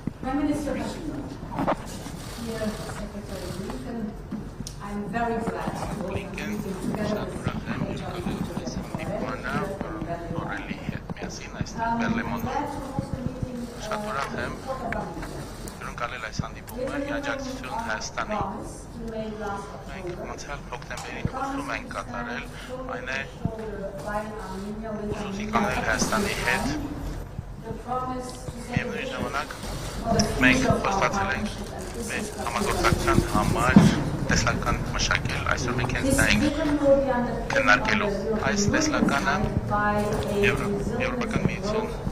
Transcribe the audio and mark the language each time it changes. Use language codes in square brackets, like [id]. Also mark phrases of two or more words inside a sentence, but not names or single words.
[en] Prime Minister Pashinyan, dear Secretary Blinken, I'm very glad to work together with [hy] Կալել այս հանդիպումը աջակցություն Հայաստանի։ Մենք անցյալ հոկտեմբերին խոսում ենք կատարել, այն է ուսուցի կանել Հայաստանի հետ։ Միևնույն ժամանակ մենք խոստացել ենք մեր համագործակցության համար տեսլական մշակել, այսօր մենք հենց դա ենք քննարկելու։ Այս տեսլականը Եվրոպական միություն